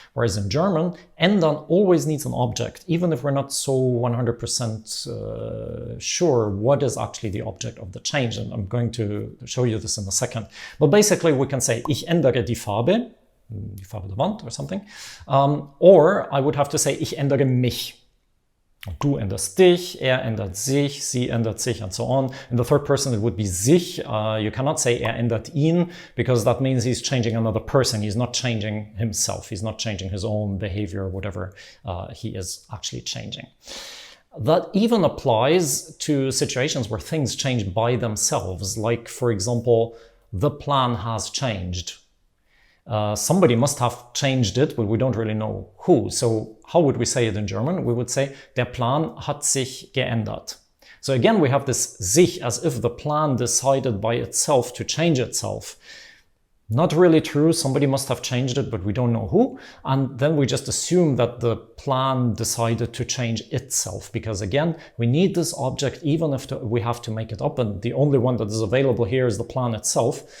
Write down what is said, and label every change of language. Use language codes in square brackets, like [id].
[en] Whereas in German, ändern always needs an object, even if we're not so 100% sure what is actually the object of the change. And I'm going to show you this in a second. But basically we can say, [de] ich ändere die Farbe der Wand [en] or something. Or I would have to say, [de] ich ändere mich. Du änderst dich, ändert sich, sie ändert sich, [en] and so on. In the third person, it would be sich. You cannot say [de] ändert ihn, [en] because that means he's changing another person. He's not changing himself. He's not changing his own behavior, whatever he is actually changing. That even applies to situations where things change by themselves. Like, for example, the plan has changed. Somebody must have changed it, but we don't really know who. So how would we say it in German? We would say, [de] der Plan hat sich geändert. [en] So again, we have this sich as if the plan decided by itself to change itself. Not really true. Somebody must have changed it, but we don't know who. And then we just assume that the plan decided to change itself, because again, we need this object even if we have to make it up, and the only one that is available here is the plan itself.